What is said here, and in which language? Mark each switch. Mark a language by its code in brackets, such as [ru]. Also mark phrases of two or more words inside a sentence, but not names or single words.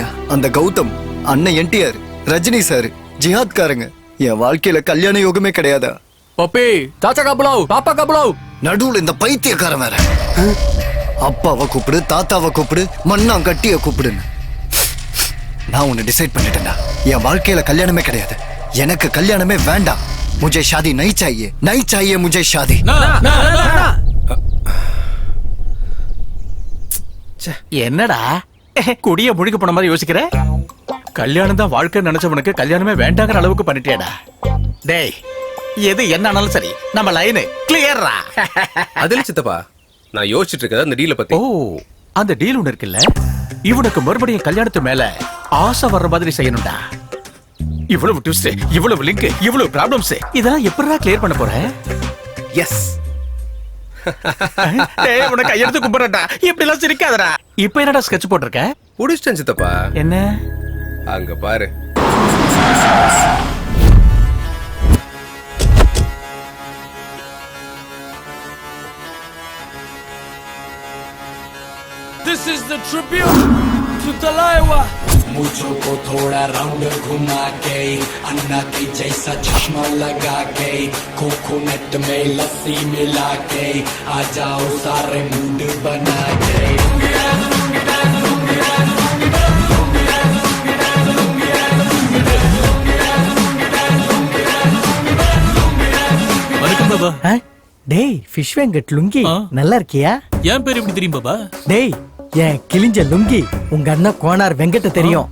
[ta] அந்த கௌதம், அண்ணன் என்டிஆர், ரஜினி சார், ஜிஹாத்காரங்க, என் வாழ்க்கையில கல்யாண யோகமே கிடையாதா? பப்பி, சாச்சா கபலாவ், பாப்பா கபலாவ். நடுவுல இந்த பைத்தியக்காரன் வேற. அப்பாவை கூப்பிடு, தாத்தாவை கூப்பிடு, மண்ணாங்கட்டிய கூப்பிடுன்னு. நான் உன்னை டிசைட் பண்ணிட்டேன்டா. என் வாழ்க்கையில கல்யாணமே கிடையாது. எனக்கு கல்யாணமே வேண்டாம். [hi] முझे शादी नहीं चाहिए मुझे शादी. [ta] என்னடா குடிய முழுக்க போன மாதிரி யோசிக்கிற? கல்யாணம் தான் வாழ்க்கை நினைச்சவனுக்கு கல்யாணமே வேண்டாங்கிற அளவுக்கு பண்ணிட்டியாடா. டேய், எது என்ன ஆனாலும் சரி, நம்ம லைனு கிளியர்ரா. அதில் சித்தப்பா, நான் யோசிச்சுட்டு இருக்கேன் அந்த டீலை பத்தி. ஓ, அந்த டீல் ஒண்ணு இருக்குல்ல, இவனுக்கு மறுபடியும் கல்யாணத்து மேல ஆசை வர்ற மாதிரி செய்யணும்டா. இவ்வளவு ட்விஸ்ட், இவ்வளவு லிங்க், இவ்வளவு ப்ராப்ளம்ஸ், இதெல்லாம் எப்படிடா கிளியர் பண்ண போற? எஸ். டேய், உனக்கு கையெடுத்து கும்பிடுறடா. இப்படி எல்லாம் சிரிக்காதடா. இப்போ என்னடா ஸ்கெட்ச் போட்டிருக்க? புடிச்சிட்டேன் சித்தப்பா. என்ன? அங்க பாரு. [en] This is the tribute to Talaiwa. [hi] मुझको थोड़ा राउंड घुमा के अन्ना की जैसा चश्मा लगा के कोकोनट में लस्सी मिला के आ जाओ सारे मूड बना के. [ta] வணக்கம் பாபா. டேய், ஃபிஷ் வெங்கட் லுங்கி நல்லா இருக்கியா? என் பேர் எப்படி தெரியும் பாபா? டேய், என் கிழிஞ்ச லுங்கி உங்க அண்ணன் கோனார் வெங்கட்ட தெரியும்.